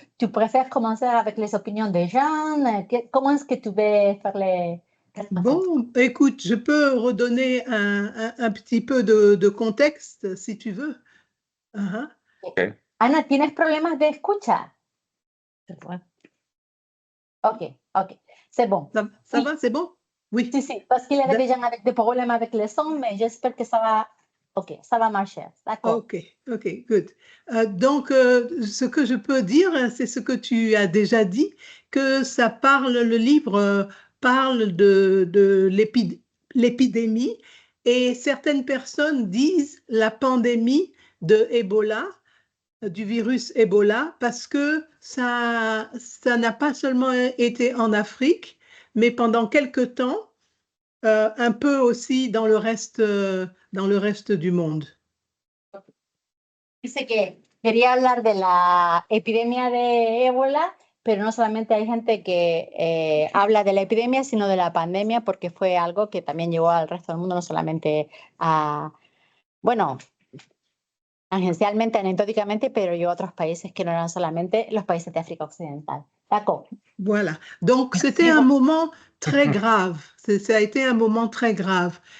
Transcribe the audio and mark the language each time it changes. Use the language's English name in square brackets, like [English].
[French] Tu préfères commencer avec les opinions des gens? Comment est-ce que tu veux faire les... Bon, écoute, je peux redonner un petit peu de contexte, si tu veux. Okay. [Spanish] Ana, ¿tienes problemas de escucha? [French] Ok, c'est bon. Ça va, c'est bon? Oui. Si, parce qu'il avait déjà des problèmes avec le son, mais j'espère que ça va... Ok, ça va marcher. D'accord. [English] Ok, good. [French] Donc, ce que je peux dire, c'est ce que tu as déjà dit, que ça parle, le livre parle de l'épidémie, et certaines personnes disent la pandémie de Ebola, du virus Ebola, parce que ça n'a pas seulement été en Afrique, mais pendant quelque temps, un peu aussi dans le reste du monde. [Spanish] Dice que quería hablar de la epidemia de ébola, pero no solamente hay gente que habla de la epidemia, sino de la pandemia, porque fue algo que también llegó al resto del mundo, no solamente bueno, tangencialmente, anecdóticamente, pero llegó a otros países que no eran solamente los países de África Occidental. [French] D'accord. Voilà. Donc, c'était un moment très grave. Ça a été un moment très grave.